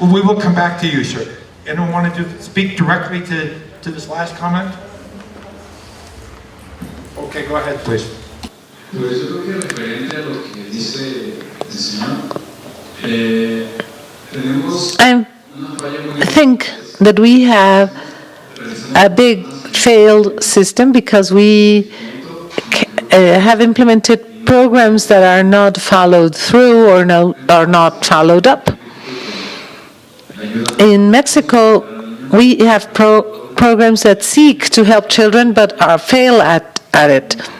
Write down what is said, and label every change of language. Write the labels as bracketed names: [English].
[English] Well, we will come back to you, sir. Anyone want to speak directly to this last comment? Okay, go ahead, please. [Spanish] Pues yo creo que referente a lo que dice el señor, tenemos una falla muy [English] I think that we have a big failed system because we have implemented programs that are not followed through or are not followed up. In Mexico, we have programs that seek to help children but fail at it.